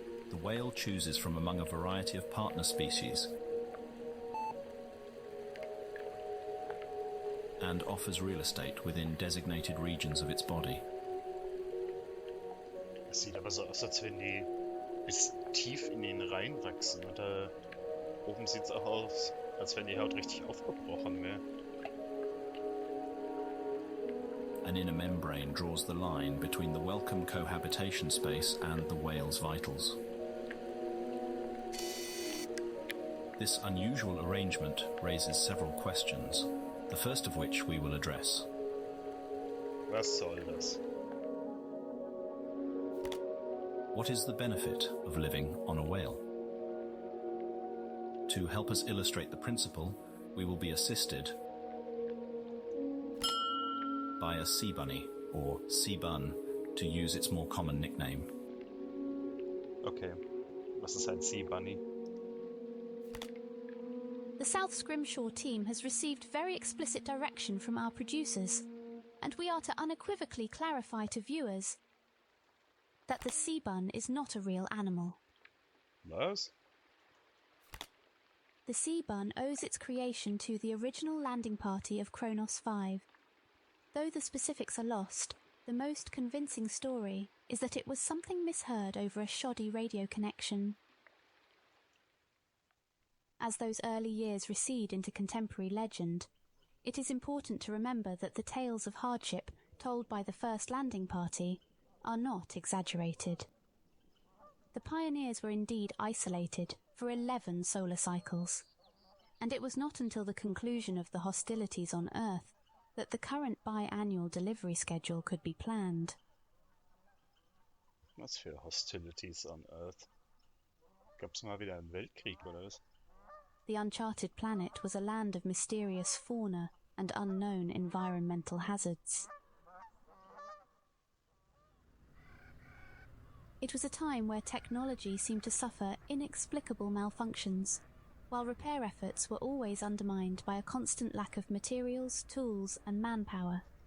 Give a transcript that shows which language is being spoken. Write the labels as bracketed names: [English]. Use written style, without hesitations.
[English] The whale chooses from among a variety of partner species and offers real estate within designated regions of its body. [German] Es sieht aber so aus, als wenn die bis tief in ihn reinwachsen. Und da oben sieht es auch aus, als wenn die Haut richtig aufgebrochen wäre. [English] An inner membrane draws the line between the welcome cohabitation space and the whale's vitals. This unusual arrangement raises several questions, the first of which we will address. [German] Was soll das? [English] What is the benefit of living on a whale? To help us illustrate the principle, we will be assisted by a sea bunny, or sea bun, to use its more common nickname. [German] Okay, was ist ein Sea Bunny? [English] The South Scrimshaw team has received very explicit direction from our producers, and we are to unequivocally clarify to viewers that the sea bun is not a real animal. [German] Was? [English] The sea bun owes its creation to the original landing party of Kronos 5. Though the specifics are lost, the most convincing story is that it was something misheard over a shoddy radio connection. As those early years recede into contemporary legend, it is important to remember that the tales of hardship told by the first landing party are not exaggerated. The pioneers were indeed isolated for 11 solar cycles, and it was not until the conclusion of the hostilities on Earth that the current biannual delivery schedule could be planned. [German] Was für [English] Hostilities on Earth? [German] Gab's mal wieder einen Weltkrieg oder was? [English] The uncharted planet was a land of mysterious fauna and unknown environmental hazards. It was a time where technology seemed to suffer inexplicable malfunctions, while repair efforts were always undermined by a constant lack of materials, tools, and manpower.